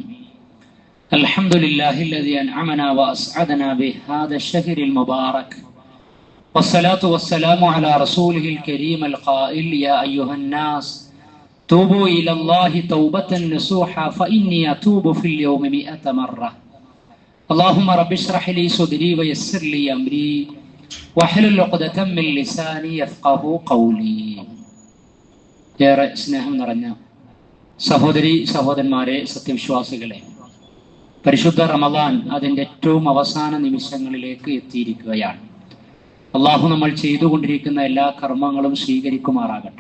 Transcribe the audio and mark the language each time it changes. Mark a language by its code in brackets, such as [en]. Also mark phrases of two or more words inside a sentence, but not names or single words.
[ar] الحمد لله الذي أنعمنا وأسعدنا بهذا الشهر المبارك، والصلاة والسلام على رسوله الكريم القائل: يا أيها الناس توبوا إلى الله توبة نصوحا فإني أتوب في اليوم 100 مرة. اللهم رب اشرح لي صدري ويسر لي أمري واحلل عقدة من لساني يفقهوا قولي. [ml] ഏറെ സ്നേഹം നിറഞ്ഞ സഹോദരി സഹോദരന്മാരെ, സത്യവിശ്വാസികളെ, പരിശുദ്ധ റമദാൻ അതിൻ്റെ ഏറ്റവും അവസാന നിമിഷങ്ങളിലേക്ക് എത്തിയിരിക്കുകയാണ്. അള്ളാഹു നമ്മൾ ചെയ്തുകൊണ്ടിരിക്കുന്ന എല്ലാ കർമ്മങ്ങളും സ്വീകരിക്കുമാറാകട്ടെ.